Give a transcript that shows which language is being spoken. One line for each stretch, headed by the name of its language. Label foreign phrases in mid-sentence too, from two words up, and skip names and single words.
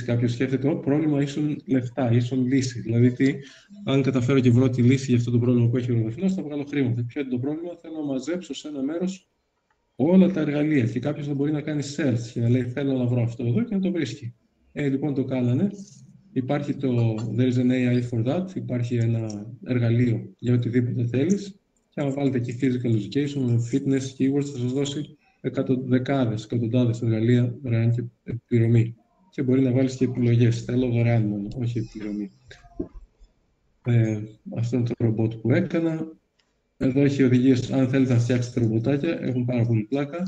Greek: Κάποιος σκέφτεται, πρόβλημα ίσον λεφτά, ίσον λύση. Δηλαδή, αν καταφέρω και βρω τη λύση για αυτό το πρόβλημα που έχει ο Ροδαφινός, θα βγάλω χρήματα. Ποιο είναι το πρόβλημα, θέλω να μαζέψω σε ένα μέρος όλα τα εργαλεία. Και κάποιος θα μπορεί να κάνει search και να λέει, θέλω να βρω αυτό εδώ και να το βρίσκει. Λοιπόν, το κάνανε. Υπάρχει το There is an AI for that, υπάρχει ένα εργαλείο για οτιδήποτε θέλεις και άμα βάλετε εκεί
English: physical education, fitness, keywords
Greek: θα σας δώσει δεκάδες, εκατοντάδες εργαλεία δωρεάν και επιπληρωμή. Και μπορεί να βάλεις και επιλογές. Θέλω δωρεάν μόνο, όχι επιπληρωμή. Αυτό είναι το ρομπότ που έκανα. Εδώ έχει οδηγίες, αν θέλετε να φτιάξετε ρομποτάκια, έχουν πάρα πολύ πλάκα.